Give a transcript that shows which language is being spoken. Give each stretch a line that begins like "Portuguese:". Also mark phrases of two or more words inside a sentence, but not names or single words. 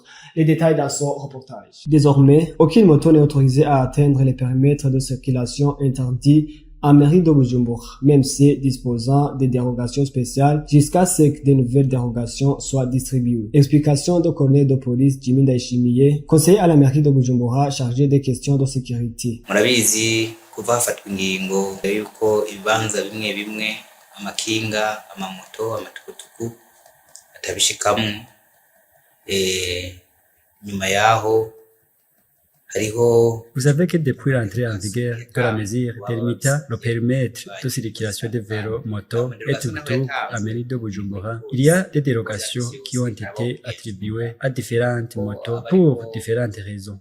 French: Les détails dans son reportage. Désormais, aucune moto n'est autorisée à atteindre les périmètres de circulation interdits en mairie de Bujumbura, même si disposant de dérogations spéciales jusqu'à ce que de nouvelles dérogations soient distribuées. Explication du colonel de police Jimmy Ndayishimiye, conseiller à la mairie de Bujumbura chargé des questions de sécurité.
Rundi: Murabizi kuva hafatwa ingingo yuko ibibanza bimwe bimwe amakinga, amamoto, amatukutuku atabishikamwo, nyuma yaho.
French: Vous savez que depuis l'entrée en vigueur de la mesure délimitant le périmètre de circulation des vélos, motos et tuk-tuk à mairie de Bujumbura, il y a des dérogations qui ont été attribuées à différentes motos pour différentes raisons.